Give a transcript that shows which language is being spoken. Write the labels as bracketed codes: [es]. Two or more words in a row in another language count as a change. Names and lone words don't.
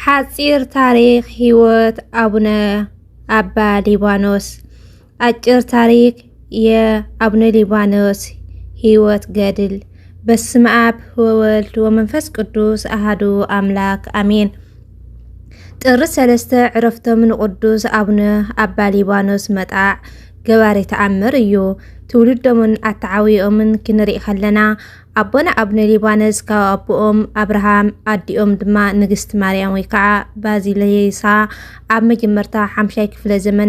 [ti] ሓፂር ታሪክ ህይወት አቡነ አባ ሊባኖስ [am] አጭር ታሪክ የአቡነ ሊባኖስ ህይወት ገድል። [gez] በስመ አብ ወወልድ ወመንፈስ ቅዱስ አሐዱ አምላክ አሜን። [ti] ጥር 3 ዕረፍቶም ንቅዱስ አቡነ አባ ሊባኖስ መጣዕ ገባሬ ተአምር እዩ። ትውልዶምን አተዓዊኦምን ክንርኢ ከለና አቦና አቡነ ሊባኖስ ካብ አቦኦም አብርሃም አዲኦም ድማ ንግስት ማርያም ወይ ከዓ ባዚሌሳ ኣብ መጀመርታ 50 ክፍለ ዘመን